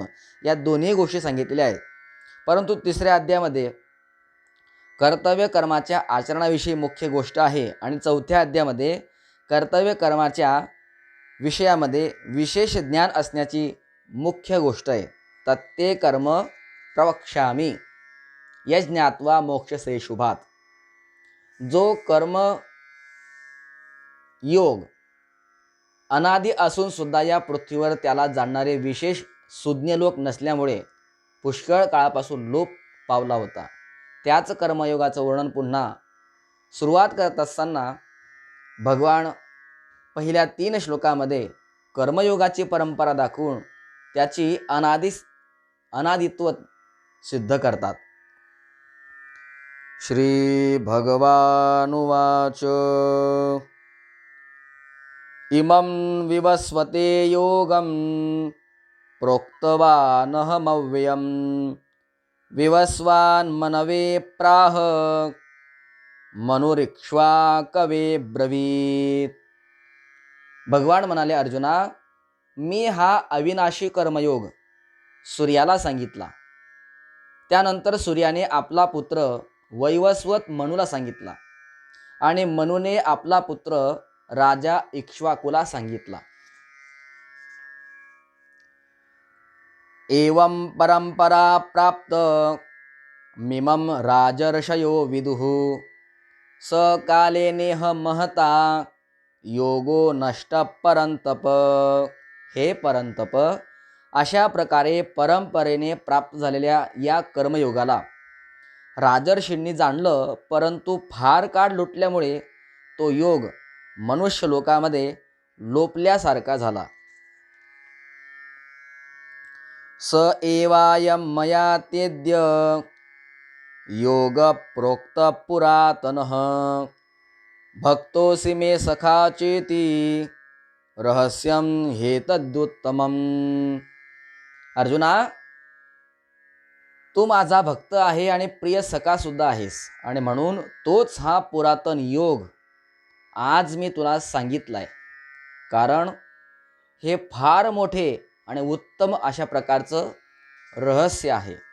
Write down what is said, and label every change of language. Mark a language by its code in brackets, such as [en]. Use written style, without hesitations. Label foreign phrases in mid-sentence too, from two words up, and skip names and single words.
[mr] या दोन्ही गोष्टी सांगितलेल्या आहेत. परंतु तिसऱ्या अध्यायामध्ये कर्तव्य कर्माच्या आचरणाविषयी मुख्य गोष्ट आहे आणि चौथ्या अध्यायामध्ये कर्तव्य कर्माच्या विषयामध्ये विशेष ज्ञान असण्याची मुख्य गोष्ट आहे. [sa] तत्ते कर्म प्रवक्ष्यामि यज्ञात्वा मोक्षसे शुभात. [mr] जो कर्म योग अनादि असून सुद्धा या पृथ्वीवर त्याला जाणणारे विशेष सुज्ञ लोक नसल्यामुळे पुष्कळ काळापासून लोप पावला होता, त्याच कर्मयोगाचं वर्णन पुन्हा सुरुवात करत असताना भगवान पहिल्या 3 श्लोकामध्ये कर्मयोगाची परंपरा दाखवून त्याची अनादित्व सिद्ध करतात. [sa] श्री भगवानुवाच इमं विवस्वते योगं प्रोक्तवानहमव्ययं विवस्वान् मनवे प्राह मनुरिक्ष्वाकवे ब्रवीत. [mr] भगवान म्हणाले, अर्जुना, मी हा अविनाशी कर्मयोग सूर्याला सांगितला. त्यानंतर सूर्याने आपला पुत्र वैवस्वत मनुला सांगितला आणि मनुने आपला पुत्र राजा इक्ष्वाकुला सांगितला. [sa] एवं परंपरा प्राप्त मिमं राजर्षयो विदुः स काले नेह महता योगो नष्ट परंतप. [mr] हे परंतप, अशा प्रकारे परंपरेने प्राप्त झालेल्या या कर्मयोगाला राजर्षींनी जाणलं, परंतु फार काळ लुटल्यामुळे तो योग मनुष्य लोकामध्ये लोपल्यासारखा झाला. [sa] स एवायं मया तेद्य योग प्रोक्त पुरातनः भक्तोऽसि मे सखा चेती रहस्यं हेतदुत्तमम्. [mr] अर्जुना, तू माझा भक्त आहे आणि प्रिय सखा सुद्धा आहेस, आणि म्हणून तोच हा पुरातन योग आज मी तुला सांगितलाय, कारण हे फार मोठे आणि उत्तम अशा प्रकारचं रहस्य आहे.